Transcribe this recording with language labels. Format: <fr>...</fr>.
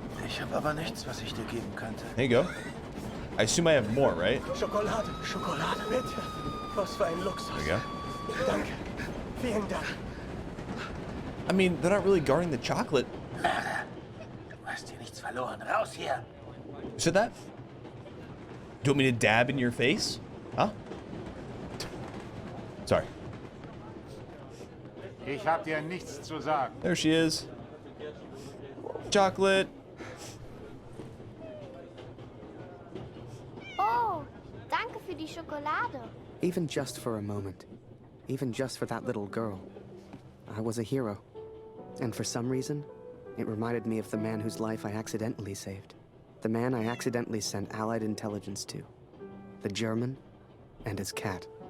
<de>Ich habe aber nichts, was ich dir geben könnte.</de> <en>There you go. I assume I have more, right?</en> <de>Schokolade, Schokolade, bitte. Was für ein Luxus.</de> <en>There you go.</en> <de>Danke. Vielen Dank.</de> <en>I mean, they're not really guarding the chocolate.</en> <de>Du hast hier nichts verloren. Raus hier.</de> <en>You said that? Do you want me to dab in your face? Huh? Sorry.</en> <de>Ich hab dir nichts zu sagen.</de> <en>There she is. Chocolate.</en> <de>Oh, danke für die Schokolade.</de> <en>Even just for a moment. Even just for that little girl. I was a hero. And for some reason, it reminded me of the man whose life I accidentally saved. The man I accidentally sent Allied intelligence to. The German and his cat.</en>